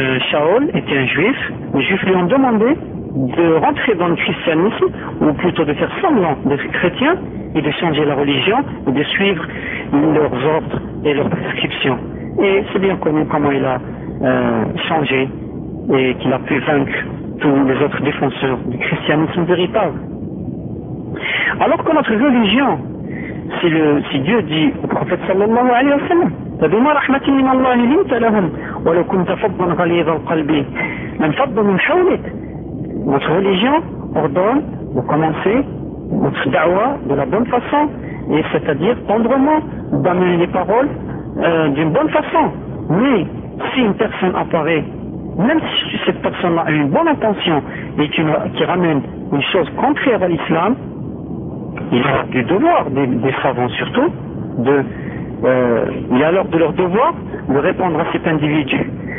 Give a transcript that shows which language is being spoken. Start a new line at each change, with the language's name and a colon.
French: Shaol était un juif, les juifs lui ont demandé de rentrer dans le christianisme, ou plutôt de faire semblant d'être chrétien et de changer la religion et de suivre leurs ordres et leurs prescriptions. Et c'est bien connu comment il a changé et qu'il a pu vaincre tous les autres défenseurs du christianisme véritable. Alors que notre religion, si Dieu dit au prophète sallallahu alayhi wa sallam,
Arabic: فَبِمَا رَحْمَةٍ مِنَ اللَّهِ لِنْتَ لَهُمْ وَلَوْ كُنْتَ فَضًّا غَلِيظَ الْقَلْبِ مَنْ فَضًّا مِنْ حَوْلِكَ.
French: Notre religion ordonne de commencer notre da'wa de la bonne façon, et c'est-à-dire tendrement d'amener les paroles d'une bonne façon. Mais si une personne apparaît, même si cette personne-là a une bonne intention et qui ramène une chose contraire à l'islam, il a du devoir, des savants surtout, il y a alors de leur devoir de répondre à cet individu.